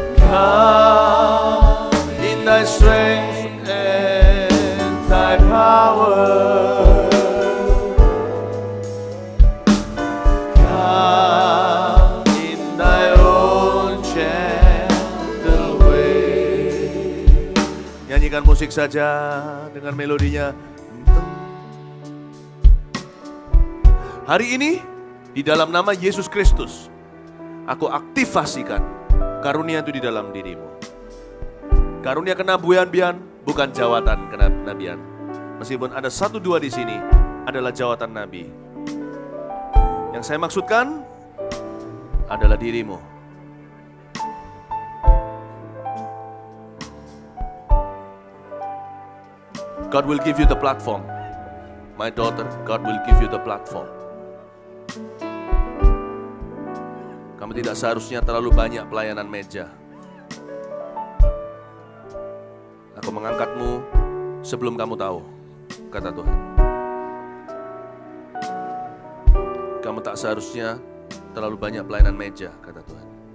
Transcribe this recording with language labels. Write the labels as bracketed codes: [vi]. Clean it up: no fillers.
[en] Come in thy strength and thy power. Come in thy own gentle way. [id] Nyanyikan musik saja dengan melodinya. Hari ini di dalam nama Yesus Kristus, aku aktifasikan karunia itu di dalam dirimu. Karunia kenabian bukan jawatan kenabian. Meskipun ada 1-2 di sini adalah jawatan nabi. Yang saya maksudkan adalah dirimu. [en] God will give you the platform. My daughter, God will give you the platform. [id] Kamu tidak seharusnya terlalu banyak pelayanan meja. Aku mengangkatmu sebelum kamu tahu, kata Tuhan. Kamu tak seharusnya terlalu banyak pelayanan meja, kata Tuhan.